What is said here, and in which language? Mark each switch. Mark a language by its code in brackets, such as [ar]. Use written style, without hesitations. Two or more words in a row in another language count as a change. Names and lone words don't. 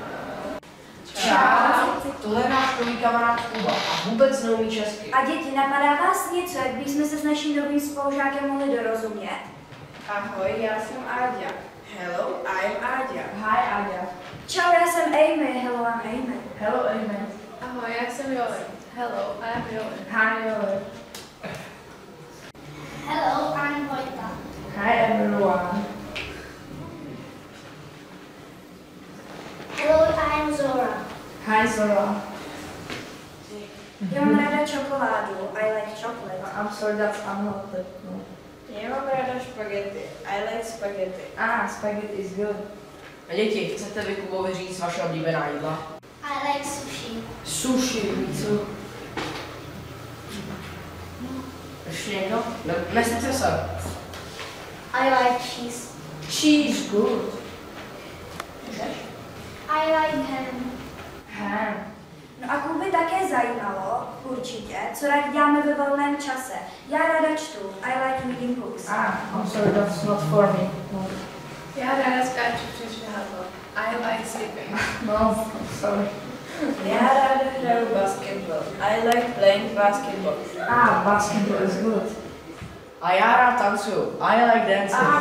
[cs] Čau, tohle je náš nový kamarád Kuba a vůbec neumí česky. A děti, napadá vás něco, jak bychom se s naším novým spolužákem mohli dorozumět? Ahoj, já jsem Áďa. [en] Hello, I'm Áďa. Hi, Áďa. [cs] Čau, já jsem Amy. [en] Hello, I'm Amy. Hello, Amy. [cs] Ahoj, já jsem Jole. [en] Hello, I'm Jole. Hi, Jole. Hello, I'm Vojta. Hi, everyone. Hello, I'm Zora. Hi, Zora. [cs] Já mám ráda čokoládu. [en] I like chocolate. I'm sorry, that's unhealthy. No. [cs] Já mám ráda špagety. [en] I like spaghetti. Spaghetti is good. [cs] A děti, chcete vy Kubovi říct vaše oblíbená jídla? [en] I like sushi. [cs] Sushi, co? Ještě někdo? Nesete se. [en] I like cheese. Cheese, good. I like ham. Ham. [cs] No a Kuby také zajímalo, určitě, co rádi děláme ve volném čase. Já ráda čtu. [en] I like reading books. I'm sorry, that's not for me. No. [cs] Já ráda skáču přes žádlo. [en] I like sleeping. No, sorry. [cs] Já ráda hraju basketball. [en] I like playing basketball. Basketball is good. [cs] A já rád tancuju. [en] I like dancing.